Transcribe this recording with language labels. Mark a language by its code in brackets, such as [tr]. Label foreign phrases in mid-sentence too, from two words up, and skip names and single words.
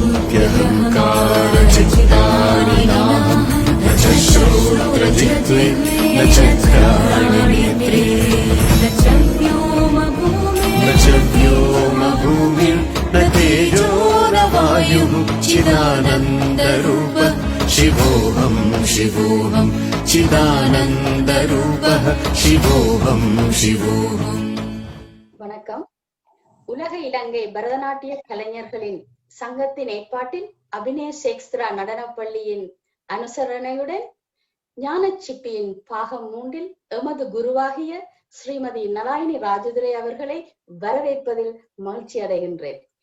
[sa] चित्तारिणाः न च श्रोत्रजिह्वे न च घ्राणनेत्रे न च व्योमभूमिर्न तेजो न वायुः चिदानन्दरूपः शिवोऽहं शिवोऽहं चिदानन्दरूपः शिवोऽहं शिवोऽहम्. [ta] வணக்கம். உலக இலங்கை பரதநாட்டிய கலைஞர்களின் சங்கத்தின் ஏற்பாட்டில் அபிநய சேக்ஸ்திரா நடனப்பள்ளியின் அனுசரணையுடன் ஞானச்சிப்பியின் பாகம் 3 எமது குருவாகிய ஸ்ரீமதி நலாயினி ராஜதுரை அவர்களை வரவேற்பதில் மகிழ்ச்சி அடைகின்றேன்.